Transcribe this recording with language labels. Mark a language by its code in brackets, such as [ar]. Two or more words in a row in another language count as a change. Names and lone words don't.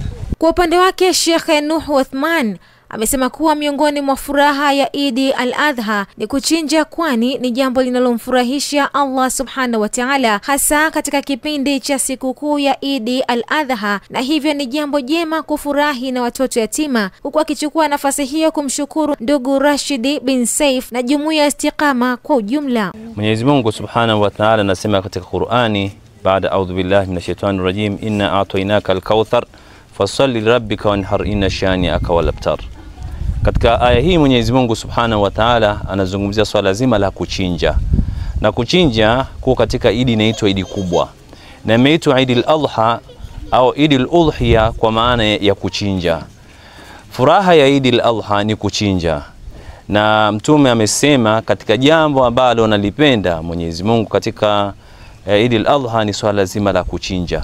[sw] Kwa upande wake Sheikh Nuhu Uthman amesema kuwa miongoni mwa furaha ya Eid al-Adha ni kuchinja, kwani ni jambo linalomfurahisha Allah [ar] سبحانه وتعالى, [sw] hasa katika kipindi cha sikukuu ya Eid al-Adha, na hivyo ni jambo jema kufurahi na watoto yatima, huku akichukua nafasi hiyo kumshukuru ndugu Rashid bin Saif na jumuiya ya Istiqama kwa ujumla. [ar] Mwenyezi Mungu سبحانه وتعالى [sw] anasema katika Qur'ani, baada [ar] أعوذ بالله من الشيطان الرجيم إنا أعطيناك الكوثر فصل لربك وانحر إن شانئك والأبتر. [sw] Katika aya hii Mwenyezi Mungu [ar] سبحانه وتعالى [sw] anazungumzia swala zima la kuchinja. Na kuchinja kwa katika Eid inaitwa Eid kubwa. Na imeitwa Eid al-Adha au Eid al-Udhiya kwa maana ya kuchinja. Furaha ya Eid al-Adha ni kuchinja. na Mtume amesema katika jambo ambalo analipenda Mwenyezi Mungu katika Eid al-Adha ni swala zima la kuchinja.